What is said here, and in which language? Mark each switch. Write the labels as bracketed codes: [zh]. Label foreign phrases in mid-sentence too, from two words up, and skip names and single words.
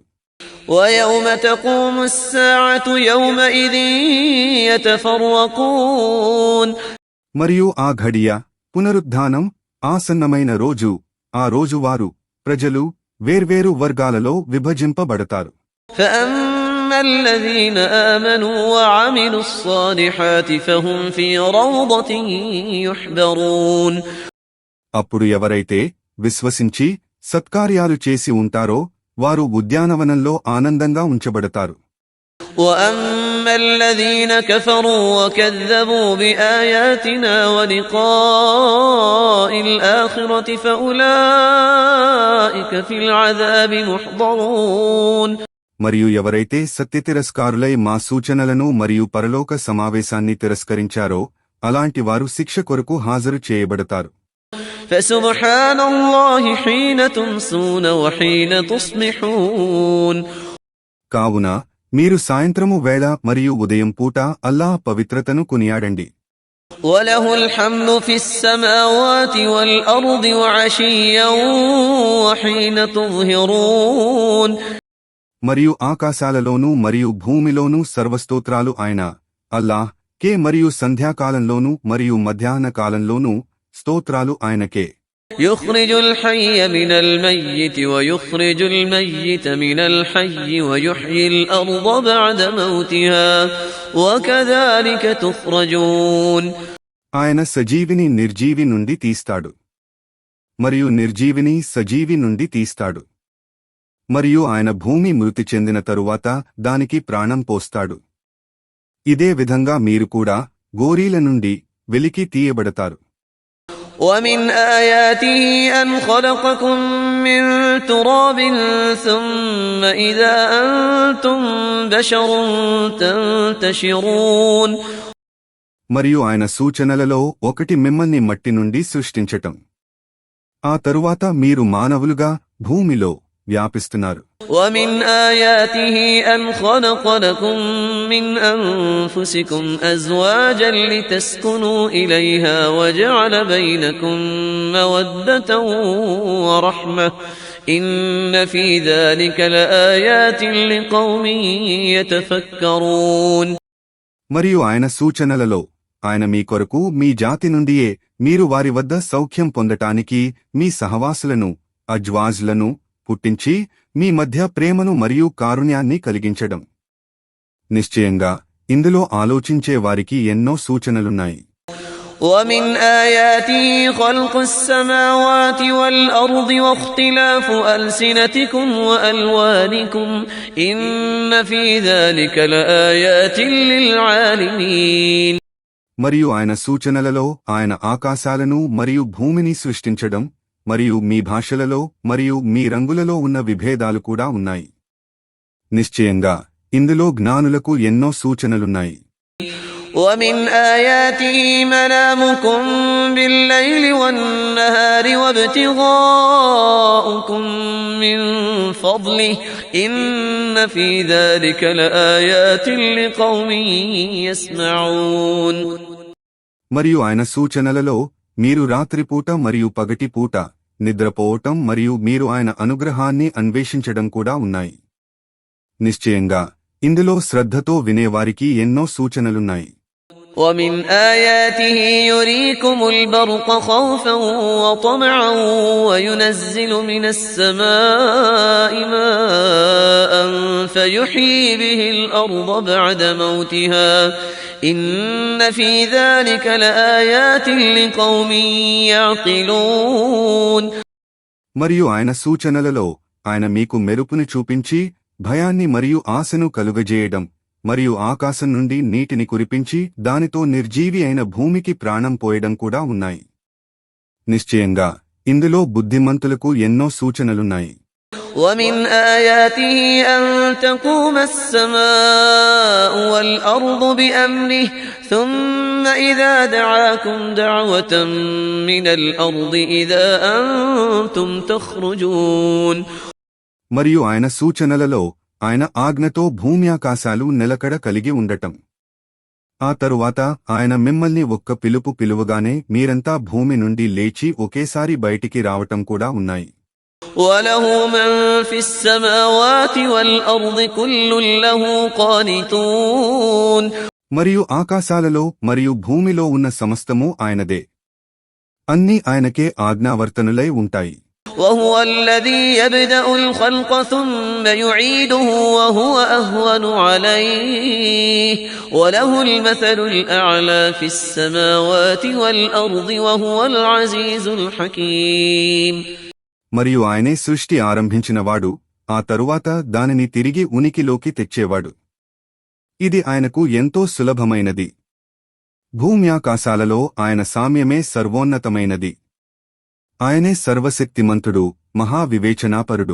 [ar] ويوم تقوم الساعة يومئذ يتفرقون. [te] మరియు ఆ ఘడియ పునరుద్ధానం ఆసన్నమైన రోజు, ఆ రోజు వారు ప్రజలు వేర్వేరు వర్గాలలో విభజింపబడతారు. [ar] فأما الذين آمنوا وعملوا الصالحات فهم في روضة يحبرون. [te] అప్పుడు ఎవరైతే విశ్వసించి సత్కార్యాలు చేసి ఉంటారో వారు ఉద్యానవనంలో ఆనందంగా ఉంచబడతారు. [ar] وأما الذين كفروا وكذبوا بآياتنا ولقاء الآخرة فأولئك في العذاب محضرون. [te] మరియు ఎవరైతే సత్యతిరస్కారులై మా సూచనలను మరియు పరలోక సమావేశాన్ని తిరస్కరించారో అలాంటి వారు శిక్ష కొరకు హాజరు చేయబడతారు. [ar] فسبحان الله حين تمسون وحين تصبحون. [te] కావున మీరు సాయంత్రము వేళ మరియు ఉదయం పూట అల్లాహ్ పవిత్రతను కొనియాడండి. [ar] وله الحمد في السماوات والأرض وعشيا وحين تظهرون. [te] మరియు ఆకాశాలలోనూ మరియు భూమిలోనూ సర్వస్తోత్రాలు ఆయన అల్లాహ్ కే మరియు సంధ్యాకాలంలోనూ మరియు మధ్యాహ్న కాలంలోనూ స్తోత్రాలు ఆయనకే. [ar] يخرج الحي من الميت ويخرج الميت من الحي ويحيي الأرض بعد موتها وكذلك تخرجون. [te] ఆయన సజీవిని నిర్జీవి నుండి తీస్తాడు, మరియు నిర్జీవిని సజీవి నుండి తీస్తాడు, మరియు ఆయన భూమి మృతి చెందిన తరువాత దానికి ప్రాణం పోస్తాడు. ఇదే విధంగా మీరు కూడా గోరీల నుండి వెలికి తీయబడతారు. [ar] ومن آياته أن خلقكم من تراب ثم إذا أنتم بشر تنتشرون. [te] మరియు ఆయన సూచనలలో ఒకటి మిమ్మల్ని మట్టి నుండి సృష్టించటం, ఆ తరువాత మీరు మానవులుగా భూమిలో వ్యాపిస్తున్నారు. [ar] ومن آياته أن خلق لكم من أنفسكم أزواجا لتسكنوا إليها وجعل بينكم مودة ورحمة إن في ذلك لآيات لقوم يتفكرون. [te] మరియు ఆయన సూచనలలో ఆయన మీ కొరకు మీ జాతి నుండియే మీరు వారి వద్ద సౌఖ్యం పొందటానికి మీ సహవాసులను అజ్వాజ్లను పుట్టించి మీ మధ్య ప్రేమను మరియు కారుణ్యాన్ని కలిగించడం. నిశ్చయంగా ఇందులో ఆలోచించే వారికి ఎన్నో సూచనలున్నాయి. [ar] ومن آياته خلق السماوات والأرض واختلاف ألسنتكم وألوانكم إن في ذلك لآيات للعالمين. [te] మరియు ఆయన సూచనలలో ఆయన ఆకాశాలను మరియు భూమిని సృష్టించడం మరియు మీ భాషలలో మరియు మీ రంగులలో ఉన్న విభేదాలు కూడా ఉన్నాయి. నిశ్చయంగా ఇందులో జ్ఞానులకు ఎన్నో సూచనలున్నాయి. [ar] ومن آياته منامكم بالليل والنهار وابتغاؤكم من فضله إن في ذلك لآيات لقوم يسمعون. [te] మరియు ఆయన సూచనలలో మీరు రాత్రిపూట మరియు పగటిపూట నిద్రపోవటం మరియు మీరు ఆయన అనుగ్రహాన్ని అన్వేషించడం కూడా ఉన్నాయి. నిశ్చయంగా ఇందులో శ్రద్ధతో వినేవారికి ఎన్నో సూచనలున్నాయి. [ar] ومن آياته يريكم البرق خوفا وطمعا وينزل من السماء ماء فيحيي به الأرض بعد موتها إن في ذلك لآيات لقوم يعقلون. [te] మరియు ఆయన సూచనలలో ఆయన మీకు మెరుపుని చూపించి భయాన్ని మరియు ఆశను కలుగజేయడం మరియు ఆకాశం నుండి నీటిని కురిపించి దానితో నిర్జీవి అయిన భూమికి ప్రాణం పోయడం కూడా ఉన్నాయి. నిశ్చయంగా ఇందులో బుద్ధిమంతులకు ఎన్నో సూచనలున్నాయి. [ar] ومن آياته أن تقوم السماء والأرض بأمره ثم إذا دعاكم دعوة من الأرض إذا أنتم تخرجون. [te] మరియు ఆయన సూచనలలో ఆయన ఆజ్ఞతో భూమ్యాకాశాలు నిలకడ కలిగి ఉండటం. ఆ తరువాత ఆయన మిమ్మల్ని ఒక్క పిలుపు పిలువగానే మీరంతా భూమి నుండి లేచి ఒకేసారి బయటికి రావటం కూడా ఉన్నాయి. [ar] وله من في السماوات والأرض كل له قانتون. [te] మరియు ఆకాశాలలో మరియు భూమిలో ఉన్న సమస్తము ఆయనదే. అన్నీ ఆయనకే ఆజ్ఞావర్తనులై ఉంటాయి. [ar] وهو الذي يبدأ الخلق ثم يعيده وهو أهون عليه وله المثل الأعلى في السماوات والأرض وهو العزيز الحكيم. [te] మరియు ఆయనే సృష్టి ఆరంభించినవాడు, ఆ తరువాత దానిని తిరిగి ఉనికిలోకి తెచ్చేవాడు. ఇది ఆయనకు ఎంతో సులభమైనది. భూమ్యాకాశాలలో ఆయన సామ్యమే సర్వోన్నతమైనది. ఆయనే సర్వశక్తిమంతుడు, మహావివేచనాపరుడు.